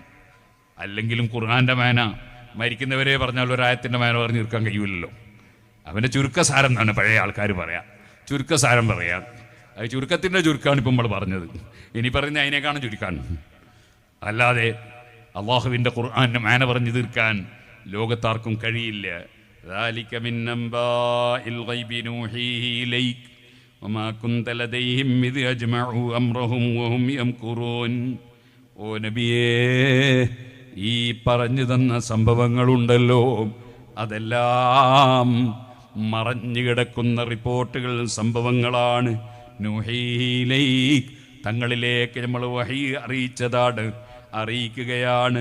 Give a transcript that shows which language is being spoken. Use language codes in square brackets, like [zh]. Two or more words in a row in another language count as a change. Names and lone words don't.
[ml] അല്ലെങ്കിലും ഖുർആൻ്റെ മേന മരിക്കുന്നവരെ പറഞ്ഞാൽ ഒരായത്തിൻ്റെ മേന പറഞ്ഞ് തീർക്കാൻ കഴിയില്ലല്ലോ. അവൻ്റെ ചുരുക്കസാരം എന്നാണ് പഴയ ആൾക്കാർ പറയാം, ചുരുക്കസാരം പറയാം. അത് ചുരുക്കത്തിൻ്റെ ചുരുക്കമാണ് ഇപ്പം നമ്മൾ പറഞ്ഞത്. ഇനി പറയുന്ന അതിനേക്കാണ് ചുരുക്കാൻ. അല്ലാതെ അള്ളാഹുവിൻ്റെ ഖുർആൻ്റെ മേന പറഞ്ഞു തീർക്കാൻ ലോകത്താർക്കും കഴിയില്ല. [ar] ذلك من أنباء الغيب نوحيه إليك وما كنت لديهم إذ أجمعوا أمرهم وهم يمكرون. [ml] ഓ നബിയേ, ഈ പറഞ്ഞു തന്ന സംഭവങ്ങളുണ്ടല്ലോ, അതെല്ലാം മറഞ്ഞു കിടക്കുന്ന റിപ്പോർട്ടുകൾ, സംഭവങ്ങളാണ്. നൂഹീലൈക്, തങ്ങളിലേക്ക് നമ്മൾ വഹി അറിയിക്കുകയാണ്.